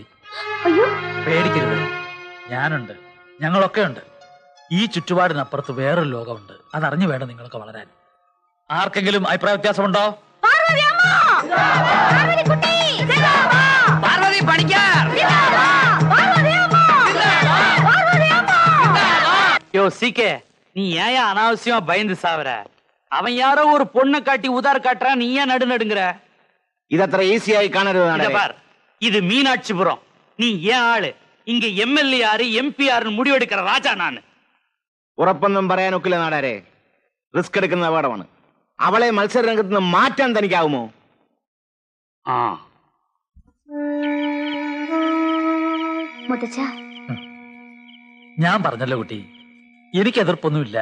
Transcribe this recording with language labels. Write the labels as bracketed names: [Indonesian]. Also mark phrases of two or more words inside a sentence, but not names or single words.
[Malayalam] അയ്യോ, പേടിക്കരുത്, ഞാനുണ്ട്, ഞങ്ങളൊക്കെ ഉണ്ട്. ഈ ചുറ്റുപാടിനപ്പുറത്ത് വേറൊരു ലോകമുണ്ട്. അതറിഞ്ഞു വേണം നിങ്ങളൊക്കെ വളരാൻ. ആർക്കെങ്കിലും അഭിപ്രായ വ്യത്യാസമുണ്ടോ? പാർവതി പണിക്കർ! [Tamil] யோ சீக்கே, நீ ஏன் அனாவசியமா பயந்து சாவற? அவன் யாரோ ஒரு பொண்ணை காட்டி உதார் காட்டுறான், நீ ஏன் நடுநடுங்கிற? [Malayalam] ഇതത്ര ഈസിയായി കാണരുത് [Tamil] இத [Malayalam] നാടകരെ. [Tamil] பார், இது மீனாட்சிபுரம். நீ ஏன் ஆளு? இங்க எம்எல்ஏ யாரு, எம்பி யாருன்னு முடிவெடுக்கிற ராஜா நானு. [Malayalam] ഉറപ്പൊന്നും പറയാനൊക്കില്ല നാടാരെ. റിസ്ക് എടുക്കുന്ന അപകടമാണ്. അവളെ മത്സര രംഗത്ത് നിന്ന് മാറ്റാൻ തനിക്കാവുമോ? ஆ, മുത്തച്ഛ, ഞാൻ പറഞ്ഞല്ലോ കുട്ടി, എനിക്ക് എതിർപ്പൊന്നുമില്ല.